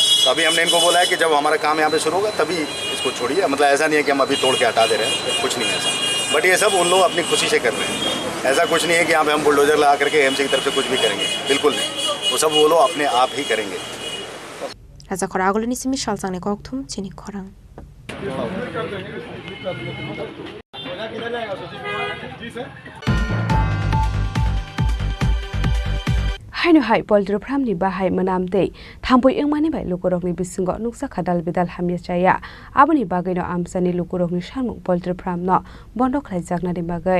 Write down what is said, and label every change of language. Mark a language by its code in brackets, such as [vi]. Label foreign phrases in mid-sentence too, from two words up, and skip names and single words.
[hi] तो अभी हमने इनको बोला है कि जब हमारा काम यहाँ पे शुरू होगा तभी इसको छोड़िए। मतलब ऐसा नहीं है कि हम अभी तोड़ के हटा दे रहे हैं, कुछ नहीं है ऐसा। बट ये सब उन लोग अपनी खुशी से कर रहे हैं, ऐसा कुछ नहीं है कि यहाँ पे हम बुलडोजर लगा करके एएमसी की तरफ से कुछ भी करेंगे, बिल्कुल नहीं। वो सब वो लोग अपने आप ही करेंगे। [trp] Raja Koragolini simi Chini Khorang. Haino hai poultry farm ni bahai manamte thampoi engmani bai lukorok ni bisingo nuksa khadal bidal hamya chaya aboni bagai no amsani lukorok ni samung poultry farm no bondo khlaijak na ni bagai